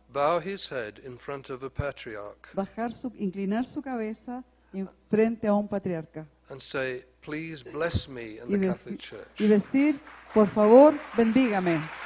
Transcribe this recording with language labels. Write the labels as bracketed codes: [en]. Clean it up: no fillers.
[en] bow his head in front of a patriarch [es] inclinar su cabeza en frente a un patriarca [en] and say, "Please bless me in [es] y [en] the Catholic Church." [es] decir, por favor, bendígame